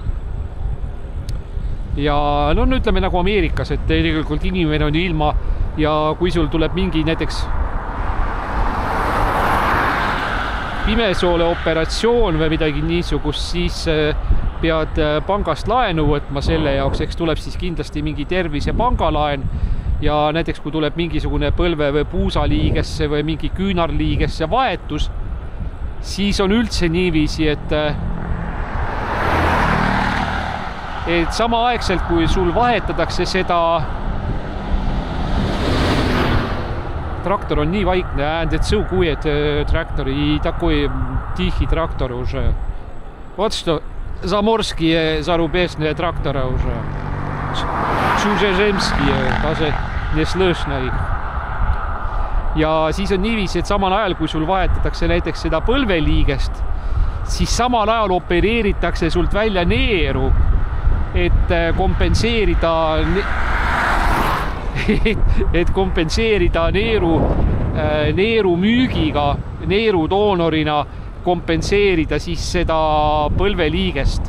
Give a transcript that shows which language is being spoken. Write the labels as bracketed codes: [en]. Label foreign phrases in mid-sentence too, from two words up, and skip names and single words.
[et] Ja no ütleme nagu Ameerikas, et tegelikult inimene on ilma ja kui sul tuleb mingi näiteks pimesoole operatsioon või midagi niisugust, siis pead pangast laenu võtma selle jaoks, eks tuleb siis kindlasti mingi tervise pangalaen ja näiteks kui tuleb mingisugune põlve või puusaliigesse või mingi küünarliigesse vahetus, siis on üldse niiviisi, et samaaegselt kui sul vahetatakse seda трактор on nii vaikne, [en] and it's so quiet tractor, [ru] и такой тихий трактор уже. Вот что заморские зарубежные тракторы уже. Чужеземские, даже не слышно их. [et] ja siis on niiviisi, et samal ajal, kui sul vahetatakse näiteks seda põlveliigest, siis samal ajal opereeritakse sult välja neeru, et kompenseerida neeru müügiga, neeru doonorina kompenseerida siis seda põlveliigest.